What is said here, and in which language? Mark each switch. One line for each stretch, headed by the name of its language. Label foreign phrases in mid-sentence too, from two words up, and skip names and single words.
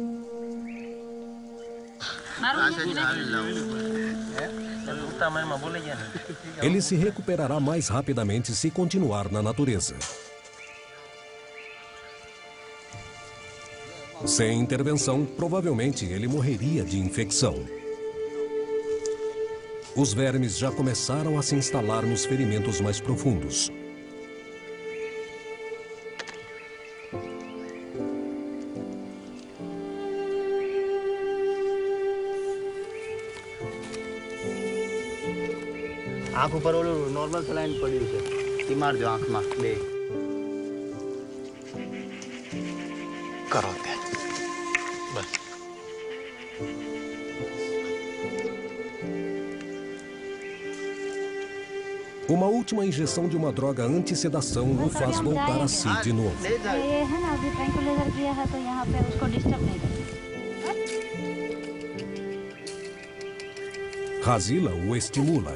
Portuguese: Ele se recuperará mais rapidamente se continuar na natureza. Sem intervenção, provavelmente ele morreria de infecção. Os vermes já começaram a se instalar nos ferimentos mais profundos.
Gujarati: આંખ ઉપર ઓલું નોર્મલ સલાઈન પડ્યું છે ઈ મારજો આંખમાં બે કરો તે બસ
Portuguese: Uma última injeção de uma droga anti-sedação o faz voltar a si de novo. Hazila o estimula.